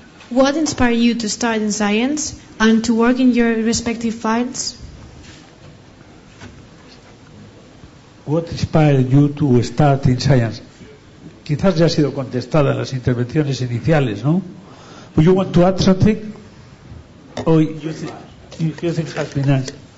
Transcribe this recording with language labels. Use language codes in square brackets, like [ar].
[en] What inspired you to start in science and to work in your respective fields? What inspired you to start in science? [es] Quizás ya ha sido contestada en las intervenciones iniciales, ¿no? [en] Would you want to add something? Or you think has been asked?